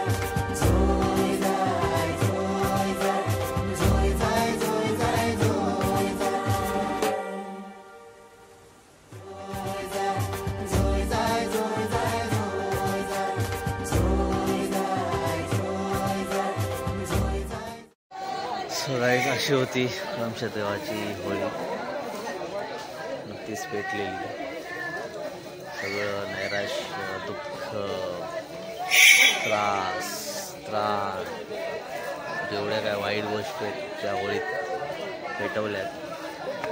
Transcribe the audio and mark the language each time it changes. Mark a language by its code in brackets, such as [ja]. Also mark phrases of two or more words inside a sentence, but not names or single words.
[mr] जोय जाय, जोय जाय, जोय जाय, जोय जाय, जोय जाय. जोय जाय, जोय जाय, जोय जाय, जोय जाय. जोय जाय, जोय जाय, जोय जाय. [en] so guys, [mr] अशी होती आमच्या देवाची होळी. नक्कीच पेटलेली. सगळं नैराश्य, दुःख, त्रास, जेवढ्या काय वाईट गोष्टी आहेत त्या होळीत पेटवल्यात.